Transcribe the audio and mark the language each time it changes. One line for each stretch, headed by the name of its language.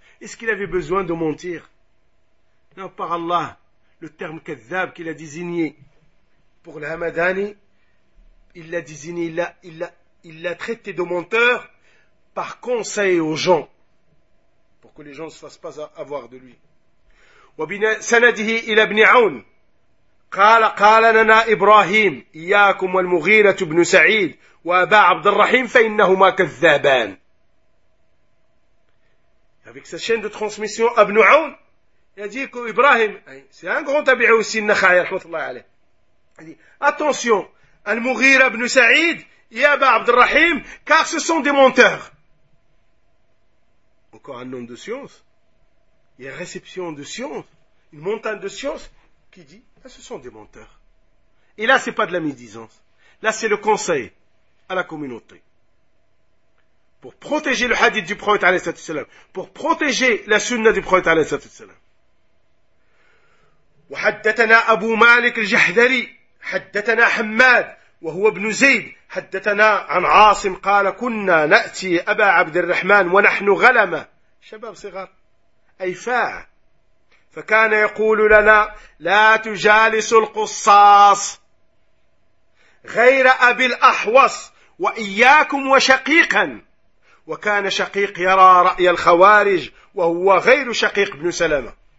French: Est-ce qu'il avait besoin de mentir? Non, par Allah, le terme kadhab qu'il a désigné pour le Hamadani, il l'a désigné, il l'a traité de menteur par conseil aux gens, pour que les gens ne se fassent pas avoir de lui.
Arabic: وَبِنَا سَنَدِهِ إِلَى ابْنِ عَوْنِ قال لنا إبراهيم إياكم والمغيرة بن سعيد وأبا عبد الرحيم فإنهما كذابان.
French: avec sa chaîne de transmission Ibn Aoun, il a dit que Ibrahim, c'est un grand tabi'i aussi, Nakhaya, rahmatullah alayh. Il dit attention, المغيرة بن سعيد et أبا عبد الرحيم, car ce sont des menteurs. Encore un nom de science. il y a réception de science, une montagne de science, qui dit, là, ce sont des menteurs. Et là, c'est pas de la médisance. Là, c'est le conseil à la communauté. Pour protéger le hadith du prophète, alayhi salatu salam. Pour protéger la sunna du prophète, alayhi salatu salam.
Arabic: وحدثنا أبو مالك الجحدري حدثنا حماد وهو ابن زيد حدثنا عن عاصم قال كنا نأتي أبا عبد الرحمن ونحن غلمة شباب صغار أي فاعة فكان يقول لنا لا تجالس القصاص غير أبي الأحوص وإياكم وشقيقا وكان شقيق يرى رأي الخوارج وهو غير شقيق بن سلمة